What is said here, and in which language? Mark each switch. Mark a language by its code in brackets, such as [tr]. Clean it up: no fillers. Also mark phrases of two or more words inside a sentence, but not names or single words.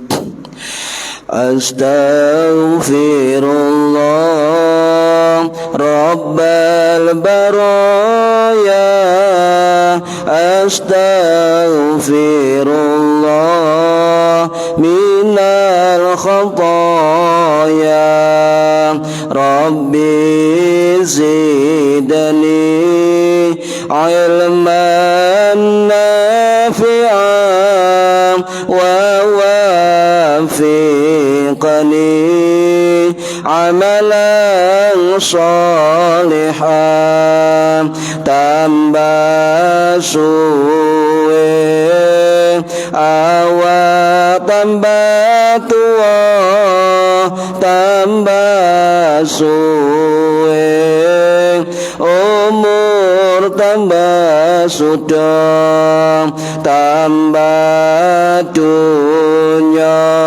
[ar] أستغفر الله رب البرايا، أستغفر الله من الخطايا، رب زدني علما نافعا ووفقني عملا صالحا [jv] tambah suwe awak tambah tua tambah suwe umur tambah sudah tambah dunya